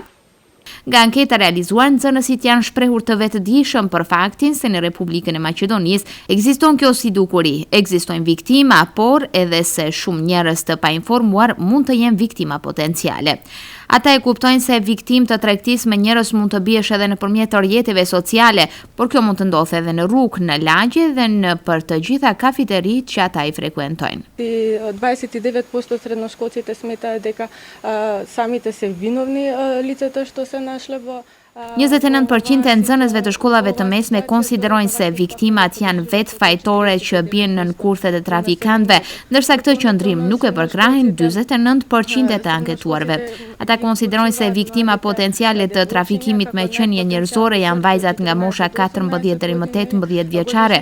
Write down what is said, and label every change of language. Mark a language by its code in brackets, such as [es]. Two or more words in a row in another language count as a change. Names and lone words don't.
[sq] Nga anketa realizuar, nxënësit janë shprehur të vetëdijshëm për faktin se në Republikën e Maqedonisë ekziston kjo si dukuri, ekzistojnë viktima, por edhe se shumë njerëz të painformuar mund të jenë viktima potenciale. Ata e kuptojnë se viktimë të tregtisë me njerëz mund të biesh edhe nëpërmjet rrjeteve sociale, por kjo mund të ndodhë edhe në rrugë, në lagje dhe në për të gjitha kafeteritë që ata i frekuentojnë. [mk] 29% средношколците сметаат дека самите се виновни лицата што се нашле во [sq] 29% e nxënësve të shkollave të mesme konsiderojnë se viktimat janë vetë fajtore që bien në kurthet e trafikantëve, ndërsa këtë qëndrim nuk e përkrahin 49% e të anketuarve. Ata konsiderojnë se viktima potenciale të trafikimit me qenie njerëzore janë vajzat nga mosha 14 deri më 18 vjeçare.